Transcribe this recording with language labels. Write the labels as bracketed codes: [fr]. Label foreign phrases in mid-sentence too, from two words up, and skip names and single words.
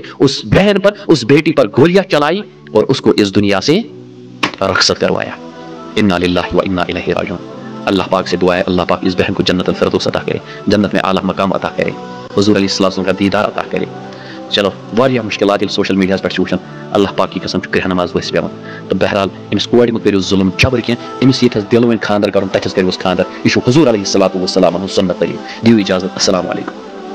[ur] اس بہن پر اس بیٹی پر گولیاں چلائی اور اس کو اس دنیا سے رخصت کروایا انا للہ و انا الیہ راجعون اللہ پاک سے دعا ہے اللہ پاک اس بہن کو جنت الفردوس عطا کرے جنت میں اعلیٰ مقام عطا کرے حضور علیہ السلام کا دیدار عطا کرے [ks] چلو واریاہ مشکلات سوشل میڈیا پہ وچان اللہ پاک کی قسم کرہ نماز ورس پیوان تو بہرحال امس کور مت کرو ظلم جبر کی امس یتھس دل وین خاندر کرن تتھس کروس خاندر یہ حضور علیہ الصلوۃ والسلام سنت طریق دیو اجازت [ur] السلام علیکم